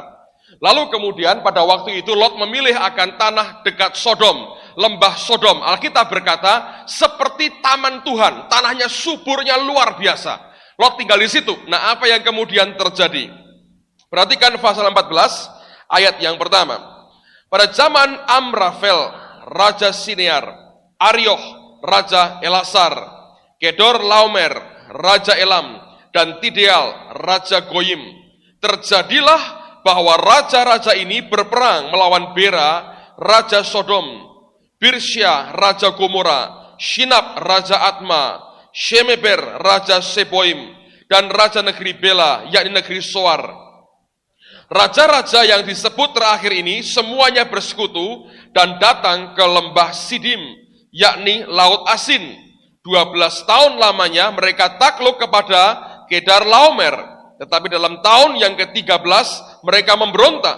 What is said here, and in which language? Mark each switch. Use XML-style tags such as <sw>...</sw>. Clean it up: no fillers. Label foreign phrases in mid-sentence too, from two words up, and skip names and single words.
<id>Lalu kemudian pada waktu itu Lot memilih akan tanah dekat Sodom, lembah Sodom. Alkitab berkata, seperti taman Tuhan, tanahnya suburnya luar biasa. Lot tinggal di situ. Nah apa yang kemudian terjadi? Perhatikan pasal 14. Ayat yang pertama, pada zaman Amrafel, Raja Sinear, Arioh, Raja Elasar, Kedor Laomer, Raja Elam, dan Tideal, Raja Goyim, terjadilah bahwa raja-raja ini berperang melawan Bera, Raja Sodom, Birsya, Raja Gomora, Shinab, Raja Atma, Shemeber, Raja Seboim, dan Raja negeri Bela, yakni negeri Soar. Raja-raja yang disebut terakhir ini semuanya bersekutu dan datang ke lembah Sidim, yakni Laut Asin. 12 tahun lamanya mereka takluk kepada Kedar Laomer, tetapi dalam tahun yang ke-13 mereka memberontak.</id>